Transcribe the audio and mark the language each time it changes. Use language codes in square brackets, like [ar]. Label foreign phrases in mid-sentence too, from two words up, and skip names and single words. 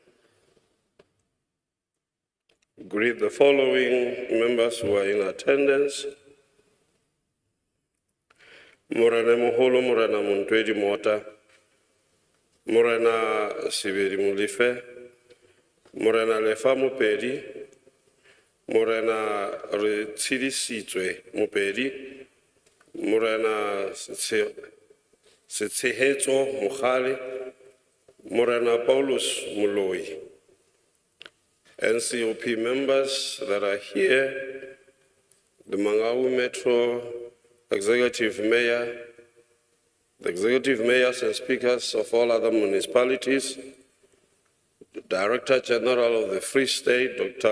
[en] greet the following members who are in attendance. Morena Moholo, Morena Montwedi Mota, Morena Sibiri Mulife, Morena Lefa Mopedi, Morena Retsidi Sitwe Mopedi, Morena Setsehetso Mukhali, Morena Paulus Muloi. NCOP members that are here, the Mangaung Metro Executive Mayor, the Executive Mayors and Speakers of all other municipalities, the Director General of the Free State, Dr.